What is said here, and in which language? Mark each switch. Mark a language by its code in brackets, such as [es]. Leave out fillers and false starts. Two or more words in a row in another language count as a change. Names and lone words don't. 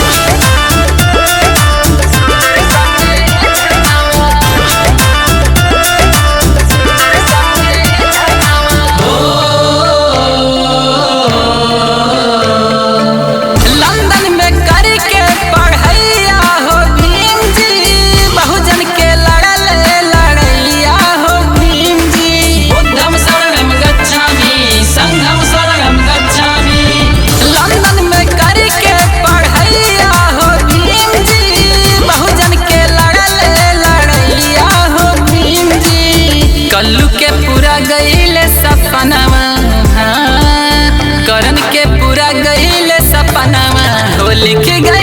[bho] लंदन में करके पढ़ैया हो भीम जी, बहुजन के लड़ले लड़ैया हो भीम जी। [pi] बुद्धं शरणं गच्छामि, संघं शरणं गच्छामि। [bho] लंदन में करके पढ़ैया हो भीम जी, बहुजन के लड़ले लड़ैया हो भीम जी। कल्लू के पूरा गईले सपनावा, करण के पूरा गईले सपनावा हो लिख